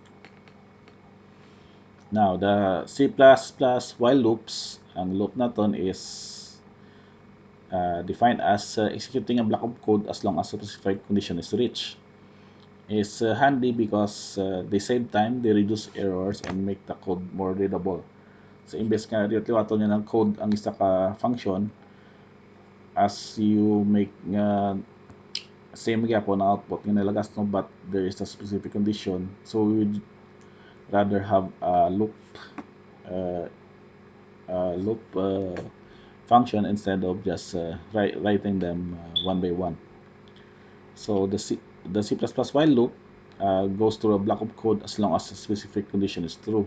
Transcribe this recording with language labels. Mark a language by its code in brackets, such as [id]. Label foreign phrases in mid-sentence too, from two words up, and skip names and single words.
[en] Now, the C++ while loops, [hil] ang loop naton [en] is defined as executing a block of code as long as a specified condition is reached. Is handy because they save time, they reduce errors, and make the code more readable. So, [hil] imbes nga liwaton niya ng code ang isa ka function, [en] as you make [hil] same gyapon ang output nga nalagas no, [en] but there is a specific condition. So, we would rather have a uh, loop function instead of just writing them one by one. So the C while loop goes through a block of code as long as a specific condition is true.